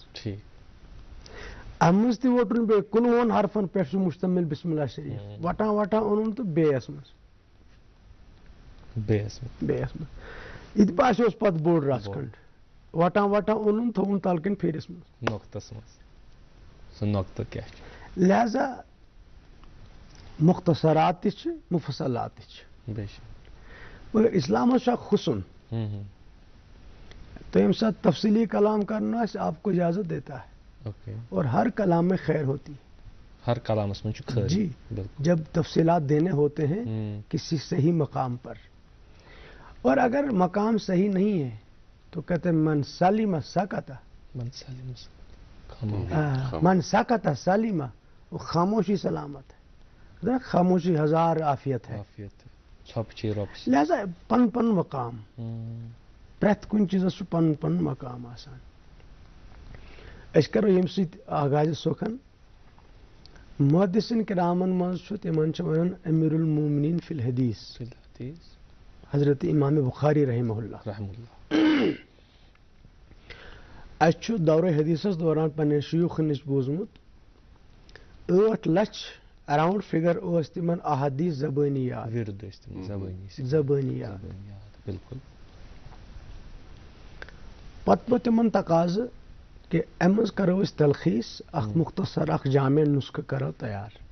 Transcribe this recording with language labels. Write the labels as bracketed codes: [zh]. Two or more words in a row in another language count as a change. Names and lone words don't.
[ks] امہِ منٛز تہِ ووٚٹُن بیٚیہِ 15 حرفن پٮ۪ٹھ چھُ مُشتمل بسم اللہ شریٖف وٹان وٹان اوٚنُن تہٕ بیٚیس منٛز یہِ تہِ باسیوس پتہٕ بوٚڑ رژھ کھنٛڈ وٹان وٹان اوٚنُن تھوٚوُن تلہٕ کَنۍ پھیرِس منٛز نۄقتس منٛز سُہ نۄقتہٕ کیٛاہ چھُ. لہذا مختصرات تہِ چھِ مفصلات تہِ چھِ بے شک مگر اسلامس چھُ اکھ حُسن تو ییٚمہِ ساتہٕ تفصیلی کلام کرنا آسہِ [ur] آپ کو اجازت دیتا ہے اور ہر کلام میں خیر ہوتی ہے. [ks] ہر کلامس منٛز چھُ خٲر. [ur] جی جب تفصیلات دینے ہوتے ہیں کسی صحیح مقام پر اور اگر مقام صحیح نہیں ہے تو کہتے ہیں [ar] من سلم سکت من سکت سلم [ur] وہ خاموشی سلامت ہے. خاموشی ہزار عافیت ہے. [ks] عافیت ژھۄپہٕ رۄپہٕ لہذا پن پن مقام پرٛٮ۪تھ کُنہِ چیٖزس چھُ پنُن پنُن مقام آسان. أسۍ کرو ییٚمہِ سۭتۍ آغازِ سُکھن. محدثین کرامن منٛز چھُ تِمن چھِ ونان [ar] امیر المومنین فی الحدیث [ks] حضرت امام بخاری [ar] رحمہ اللہ. [ks] اَسہِ چھُ دورے حدیثس دوران پننٮ۪ن شیوٗخن نِش بوٗزمُت 8 لچھ [en] around figure [ks] ٲس تِمن احادیث زبٲنی یاد. ورد ٲسۍ تِم زبٲنی یاد. بالکل. پتہٕ گوٚو تِمن تقاضہٕ کہ امہِ منٛز کرو أسۍ تلخیٖص اکھ مختصر اکھ جامع نُسخہٕ کرو تیار.